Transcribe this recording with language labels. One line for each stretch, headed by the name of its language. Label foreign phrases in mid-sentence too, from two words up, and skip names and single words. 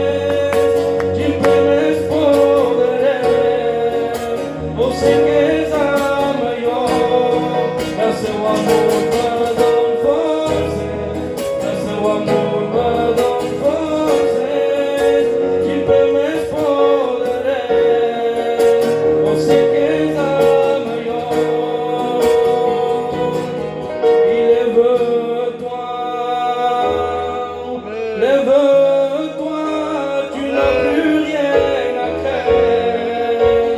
Catalan: Sempre més sé que és el millor, el seu amor me dona força, el seu amor me dona força, sempre més poderós, sé que és el millor.
French: I lève-toi, lève-toi, tu n'as plus rien à craindre.